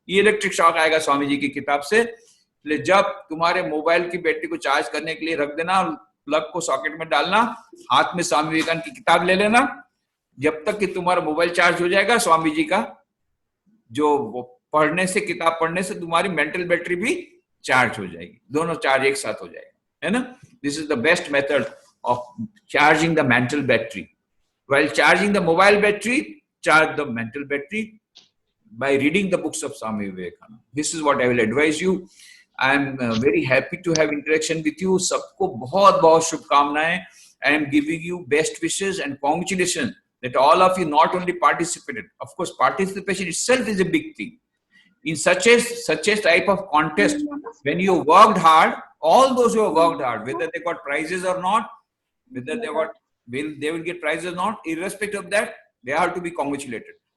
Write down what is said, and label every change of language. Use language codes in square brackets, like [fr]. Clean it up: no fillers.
[hi] ये electric shock आएगा स्वामी जी की किताब से। जब तुम्हारे मोबाइल की बैटरी को चार्ज करने के लिए रख देना, प्लग को सॉकेट में डालना, हाथ में स्वामी विवेकानंद की किताब ले लेना, जब तक कि तुम्हारा मोबाइल चार्ज हो जाएगा, स्वामी जी का जो पढ़ने से, किताब पढ़ने से तुम्हारी मेंटल बैटरी भी चार्ज हो जाएगी, दोनों चार्ज एक साथ हो जाएगा, है ना। [en] This is the best method of charging the mental battery. While charging the mobile battery, charge the mental battery by reading the books of Swami Vivekananda. This is what I will advise you. I am very happy to have interaction with you. [hi] सबको बहुत बहुत शुभकामनाएं. [en] I am giving you best wishes and congratulations that all of you not only participated. Of course, participation itself is a big thing. In such a type of contest, when you worked hard, all those who have worked hard, whether they got prizes or not, whether they will get prizes or not, irrespective of that, they have to be congratulated.